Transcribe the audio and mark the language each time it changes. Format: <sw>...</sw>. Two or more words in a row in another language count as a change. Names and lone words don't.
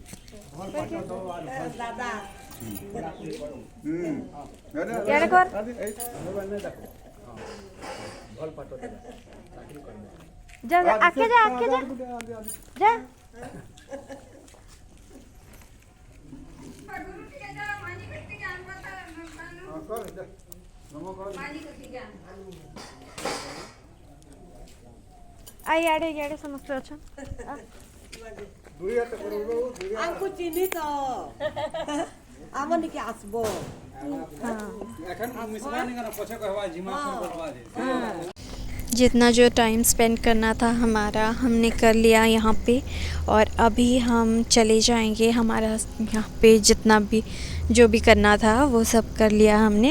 <or>ଇଆଡ଼େ କର ଯା ଆକେ ଯା ଇଆଡ଼େ ସମସ୍ତେ ଅଛନ୍। ଆମକୁ ଚିହ୍ନି ତ ଆମନିକି ଆସିବ।</or> <hi>जितना जो</hi> <en>time spend</en> <hi>करना था हमारा हमने कर लिया यहाँ पे, और अभी हम चले जाएंगे। हमारा यहाँ पे जितना भी जो भी करना था वो सब कर लिया हमने।</hi>